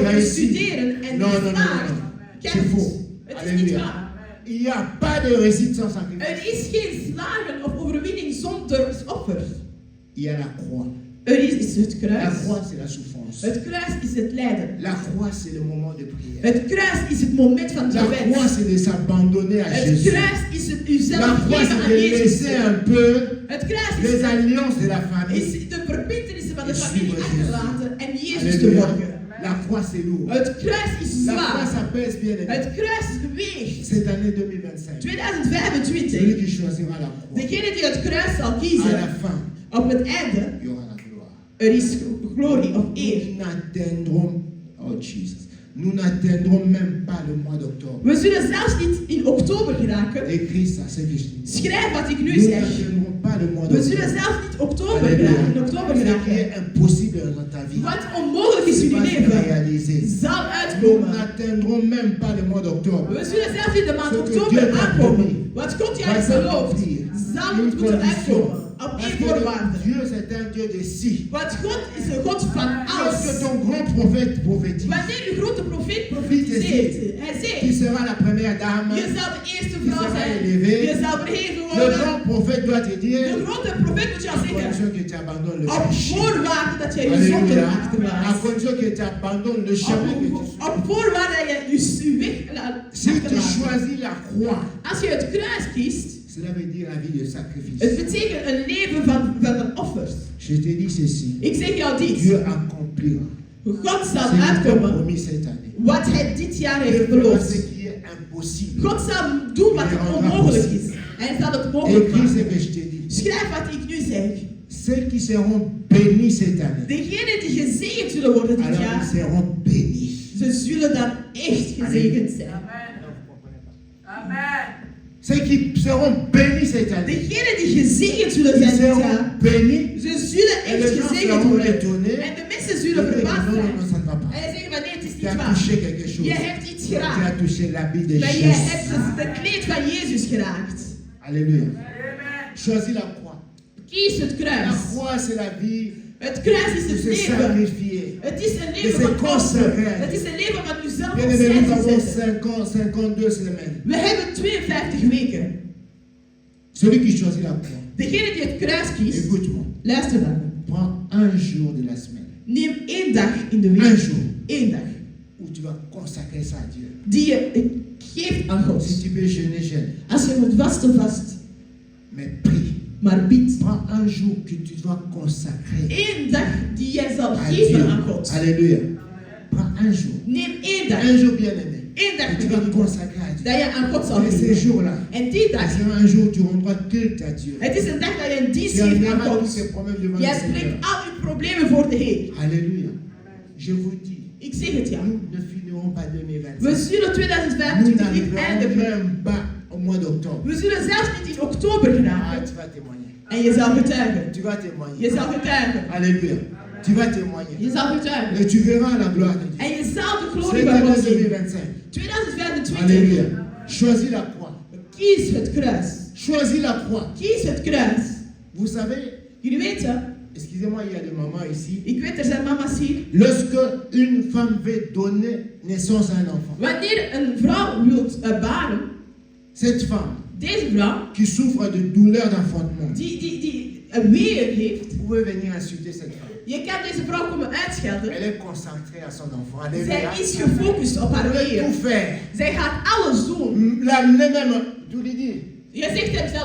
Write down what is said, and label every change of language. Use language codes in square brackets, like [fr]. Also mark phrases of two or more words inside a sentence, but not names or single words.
[nl] om te [fr] réussit. [nl] studeren en [fr] Non, [nl] die [fr] non, non, [nl] slaagt. [fr] non. [nl] Kijk, [fr] C'est faux. [nl] het is niet [fr] Alléluia. [nl] waar. [fr] Il n'y a pas de réussite sans sacrifice. [nl] Er is geen slagen of overwinning zonder offer. [fr] Il y a la croix. [nl] Er is het [fr] La [nl] kruis. [fr] croix, c'est la souffrance. [nl] Het kruis is het lijden. [fr] La croix, c'est le moment de prière. [nl] Het kruis is het moment van [fr] La croix, [nl] gebed. [fr] c'est de s'abandonner à [nl] Het [fr] Jésus. [nl] kruis is het [fr] La [nl] uzelf [fr] croix, [nl] geven [fr] c'est [nl] aan de Jezus. [fr] laisser un peu [nl] Het kruis [fr] les alliances de la [nl] is [fr] famille. [nl] de verbintenissen van de [fr] Et [nl] familie [fr] suivre [nl] achterlaten en Jezus te [fr] Alléluia. [nl] volgen. [fr] La croix, c'est lourd. [nl] Het kruis is [fr] La croix, [nl] zwaar. [fr] ça pèse bien aimé. [nl] Het kruis weegt. [fr] Cette année 2025, celui [nl] 2025. [fr] qui choisira la croix, [nl] Degene die het kruis zal [fr] à la [nl] kiezen, [fr] fin, [nl] op het einde, [fr] il y aura la gloire. [nl] er is glorie of eer. [fr] Nous n'atteindrons, oh Jesus, nous n'atteindrons même pas le mois d'octobre. [nl] We zullen zelfs niet in oktober geraken. [fr] Écris ça, c'est que je dis. [nl] Schrijf wat ik nu [fr] Nous [nl] zeg. [fr] n'atteindrons pas le mois [nl] We zullen [fr] d'octobre. [nl] zelfs niet oktober geraken, in oktober [fr] Ce qui [nl] geraken. [fr] est impossible dans ta vie, [nl] Wat onmogelijk is in [fr] c'est [nl] uw [fr] pas se [nl] leven, [fr] réaliser. [nl] zal [fr] Nous [nl] uitkomen. [fr] n'atteindrons même pas le mois d'octobre. [nl] We zullen zelfs in de maand [fr] Ce que [nl] oktober [fr] Dieu t'a [nl] aankomen. [fr] promis [nl] Wat God jou [fr] va [nl] heeft beloofd, [fr] s'accomplir. [nl] zal [fr] Une [nl] het moeten [fr] condition. [nl] uitkomen. Op [fr] Parce [nl] één [fr] que [nl] voorwaarde. [fr] Dieu, c'est un Dieu de si. [nl] Want God is een God van [fr] Lorsque [nl] alles. [fr] ton grand prophète prophétise, [nl] Wanneer uw grote profeet profetiseert, hij [fr] qui [nl] zegt, [fr] sera la première dame, [nl] je zal de eerste [fr] qui [nl] vrouw [fr] sera [nl] zijn, [fr] élevée, [nl] je zal verheven [fr] le [nl] worden. [fr] grand prophète doit te dire, [nl] De grote profeet moet jou [fr] à [nl] zeggen, [fr] condition que tu abandonnes le [nl] op [fr] péché. [nl] voorwaarde dat jij je zonde [fr] Alléluia. À [nl] achterlaat. [fr] condition que tu abandonnes le chemin que tu suis. [nl] Op voorwaarde dat je je weg [fr] Si tu [nl] achterlaat. [fr] choisis la croix, [nl] Als je het kruis kiest, [fr] cela veut dire la vie de sacrifice. [nl] het betekent een leven van offers. [fr] Je te dis ceci, [nl] Ik zeg jou dit. [fr] Dieu accomplira [nl] God [fr] ce [nl] zal [fr] qu'il t'a [nl] uitkomen [fr] promis cette année. [nl] wat hij dit jaar [fr] Dieu [nl] heeft [fr] fera [nl] beloofd. [fr] ce qui est impossible. [nl] God zal doen wat het onmogelijk is. Hij zal het mogelijk [fr] Écris ce [nl] maken. [fr] que je te dis. [nl] Schrijf wat ik nu zeg. [fr] Ceux qui seront bénis cette année, [nl] Degenen die gezegend zullen worden dit [fr] alors ils [nl] jaar, [fr] seront bénis. [nl] ze zullen dan echt gezegend zijn. [fr] Ceux qui seront bénis cette année, [nl] Degenen die gezegend zullen [fr] ils [nl] zijn dit [fr] seront [nl] jaar, [fr] bénis. [nl] ze zullen [fr] Et [nl] echt [fr] les gens [nl] gezegend [fr] seront [nl] worden. [fr] étonnés. [nl] En de mensen [fr] Ils [nl] zullen [fr] diront, [nl] verbaasd [fr] non, non, [nl] zijn. [fr] non, ça ne va pas. [nl] En ze zeggen van nee, het is [fr] Tu [nl] niet [fr] as [nl] waar. [fr] touché quelque chose. [nl] Je hebt iets [fr] Tu as [nl] geraakt. [fr] touché l'habit de [nl] Maar je [fr] Jésus. [nl] hebt het kleed van Jezus geraakt. [fr] Alléluia. Choisis la croix. [nl] Kies het [fr] La [nl] kruis. [fr] croix, c'est la vie [nl] Het kruis is [fr] de [nl] het [fr] se [nl] leven. [fr] sacrifier. [nl] Het is een [fr] De [nl] leven [fr] se [nl] van offer. [fr] consacrer. [nl] Het is een leven van uzelf [fr] Bien aimé, nous [nl] opzij [fr] avons [nl] te zetten. [fr] 52 semaines. [nl] We hebben 52 weken. [fr] Celui qui choisit la croix, [nl] Degene die het kruis kiest, [fr] écoute-moi, [nl] luister naar me. [fr] prends un jour de la semaine. [nl] Neem 1 dag in de [fr] Un [nl] week. [fr] jour [nl] 1 dag. [fr] où tu vas consacrer ça à Dieu. [nl] Die je geeft aan God. [fr] Si tu peux jeûner, jeûne. [nl] Als je moet vasten, vast. [fr] Mais prie. [nl] Maar bid. [fr] Prends un jour que tu dois consacrer [nl] 1 dag die jij zal [fr] à [nl] geven [fr] Dieu. [nl] aan God. [fr] Alléluia. Prends un jour. [nl] Neem 1 dag. [fr] Un jour bien-aimé. [nl] 1 dag [fr] Que tu vas consacrer à Dieu. [nl] dat je aan God zal [fr] Et ces [nl] geven. [fr] jours-là, [nl] En die dag, [fr] c'est un jour où tu rendras culte à Dieu. [nl] het is een dag dat je een dienst [fr] Tu [nl] geeft aan [fr] amèneras tous [nl] God. [fr] tes problèmes devant le [nl] Jij [fr] Seigneur. [nl] spreekt al uw problemen voor de Heer. [fr] Alléluia. Je vous dis, [nl] Ik zeg het ja. [fr] nous ne finirons pas [nl] We [fr] 2025. [nl] zullen [fr] Nous [nl] 2025 niet [fr] n'arriverons [nl] eindigen. [fr] même pas au mois d'octobre. [nl] We zullen zelfs niet in oktober [fr] Ah, [nl] geraken. [fr] tu vas témoigner. [nl] En je zal getuigen. [fr] Tu vas témoigner. [nl] Je zal getuigen. [fr] Alléluia. Tu vas témoigner. [nl] Je zal getuigen. [fr] Et tu verras la gloire de Dieu. [nl] En je zal de glorie [fr] Cette [nl] van [fr] année [nl] God zien. [fr] 2025. [nl] 2025. [fr] Alléluia. Choisis la croix. [nl] Kies het kruis. [fr] Choisis la croix. [nl] Kies het kruis. [fr] Vous savez, [nl] Jullie weten, [fr] excusez-moi, il y a des mamans ici. [nl] ik weet er zijn mama's hier. [fr] Lorsque une femme veut donner naissance à un enfant, [nl] Wanneer een vrouw wil baren, [fr] cette femme [nl] deze vrouw, [fr] qui souffre de douleur d'enfantement, [nl] die een weeën heeft, [fr] vous pouvez venir insulter cette femme. [nl] je kan deze vrouw komen uitschelden. [fr] Elle est concentrée à son enfant. [nl] Zij [fr] Alléluia. [nl] is gefocust op haar [fr] Elle veut [nl] weeën. [fr] tout faire. [nl] Zij gaat alles doen. [fr] L'amener même, je vous l'ai dit, [nl] Je zegt hem zelf,